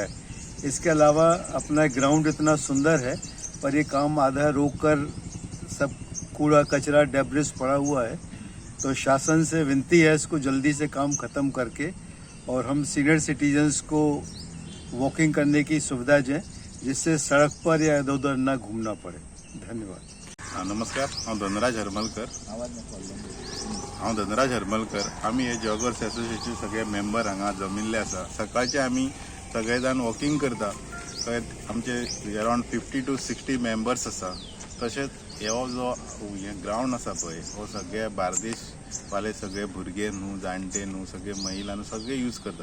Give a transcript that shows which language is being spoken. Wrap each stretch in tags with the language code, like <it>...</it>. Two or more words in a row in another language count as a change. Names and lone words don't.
<hi>इसके अलावा अपना ग्राउंड इतना सुंदर है पर ये काम आधा रोक कर सब कूड़ा कचरा डेब्रिस पड़ा हुआ है. तो शासन से विनती है इसको जल्दी से काम ख़त्म करके और हम</hi> <en>senior citizens</en> <hi>को वॉकिंग करने की सुविधा दें, जिससे सड़क पर या इधर उधर ना घूमना पड़े. धन्यवाद.</hi> <kok>नमस्कार, हांव धनराज हरमलकर. आमी हे जॉगर्स एसोसिएशन सगळे मेंबर हांगा जमिल्ले आसा. सकाळचे आमी सगळे जाण वॉकिंग करता. आमचे अरावंड 50 to 60 मेंबर्स आसा. तशेंच हो जो ग्राउंड आसा पळय हो सगळे बार्देश वाले सगळे भुरगे न्हू, जाणटे न्हू, सगळे महिला न्हू, सगळे यूज करता.</kok>